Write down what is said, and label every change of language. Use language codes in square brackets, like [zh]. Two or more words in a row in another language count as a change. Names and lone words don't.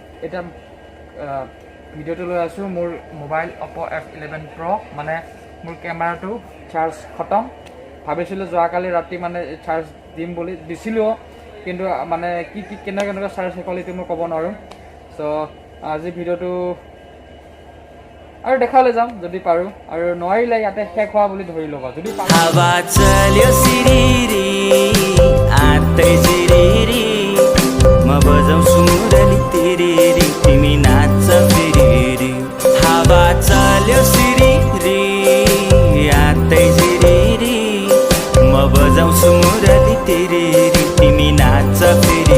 [as] এতিয়া ভিডিঅ'টো লৈ আছোঁ মোৰ মোবাইল Oppo F11 Pro, মানে মোৰ কেমেৰাটো চাৰ্জ খতম। ভাবিছিলোঁ যোৱাকালি ৰাতি মানে চাৰ্জ দিম বুলি, দিছিলোঁ, কিন্তু মানে কেনেকুৱা চাৰ্জ শেষ হ'ল এইটো মই ক'ব নোৱাৰোঁ। চ' আজি ভিডিঅ'টো আৰু দেখাবলৈ যাম যদি পাৰোঁ, আৰু নোৱাৰিলে ইয়াতে শেষ হোৱা বুলি ধৰি ল'বা। যদি [ne] हावा चल्यो सिरिरी आत्तै सिरिरी म बजाउँछु मुरली तिरिरी तिमी नाच्छ फिरिरी। हावा चल्यो सिरिरी आत्तै सिरिरी म बजाउँछु मुरली तिरिरी तिमी नाच्छ फिरिरी।